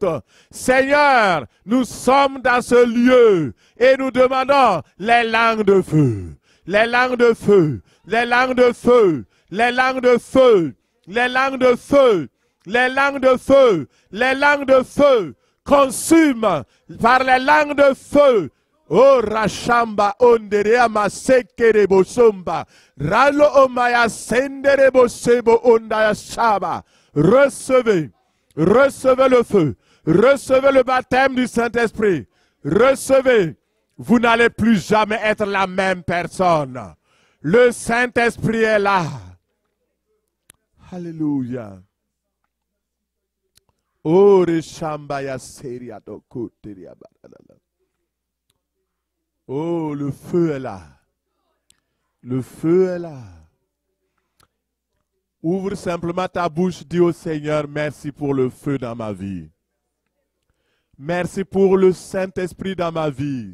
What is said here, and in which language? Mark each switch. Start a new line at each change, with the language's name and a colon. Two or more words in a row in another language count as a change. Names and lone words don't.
French: Seigneur, nous sommes dans ce lieu et nous demandons les langues de feu, les langues de feu, les langues de feu, les langues de feu, les langues de feu, les langues de feu, les langues de feu, consume par les langues de feu. Oh Rashamba onderea masekere bosomba ralo omaya sendere bosebo ondaya shaba. Recevez le feu, recevez le baptême du Saint-Esprit, recevez. Vous n'allez plus jamais être la même personne. Le Saint-Esprit est là. Alléluia. Oh Rashamba ya seria do koteria badala. Oh, le feu est là. Le feu est là. Ouvre simplement ta bouche, dis au Seigneur, merci pour le feu dans ma vie. Merci pour le Saint-Esprit dans ma vie.